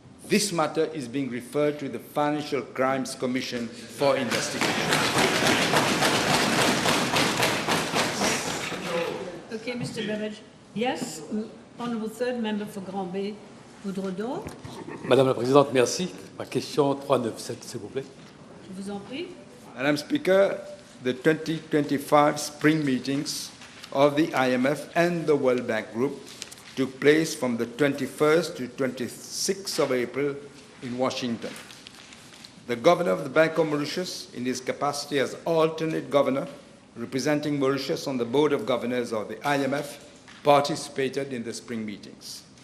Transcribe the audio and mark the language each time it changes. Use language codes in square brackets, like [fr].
[en] this matter is being referred to the Financial Crimes Commission for investigation. Okay, Mr. Beveridge. Yes, Honourable Third Member for Grand Bay, Boudreau. [fr] Madame la Présidente, merci. Ma question 397, s'il vous plaît. Je vous en prie. [en] Madam Speaker, the 2025 spring meetings of the IMF and the World Bank Group took place from the 21st to 26th of April in Washington. The Governor of the Bank of Mauritius, in his capacity as alternate governor, representing Mauritius on the Board of Governors of the IMF, participated in the spring meetings.